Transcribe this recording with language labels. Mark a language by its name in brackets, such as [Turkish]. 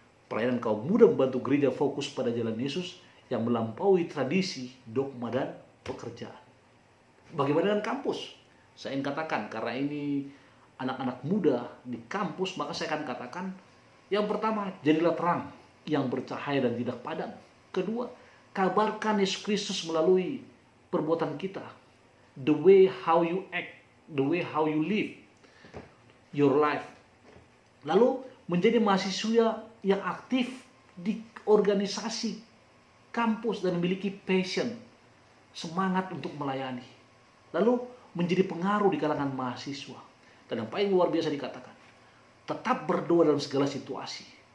[Indonesian] Pelayanan kaum muda membantu gereja fokus pada jalan Yesus yang melampaui tradisi, dogma, dan pekerjaan. Bagaimana dengan kampus? Saya ingin katakan, karena ini anak-anak muda di kampus, maka saya akan katakan, yang pertama, jadilah terang yang bercahaya dan tidak padam. Kedua, kabarkan Yesus Kristus melalui perbuatan kita. [English] The way how you act, the way how you live your life. [Indonesian] Lalu menjadi mahasiswa yang aktif di organisasi kampus dan memiliki passion, semangat untuk melayani. Lalu menjadi pengaruh di kalangan mahasiswa. Dan yang paling luar biasa dikatakan, tetap berdoa dalam segala situasi.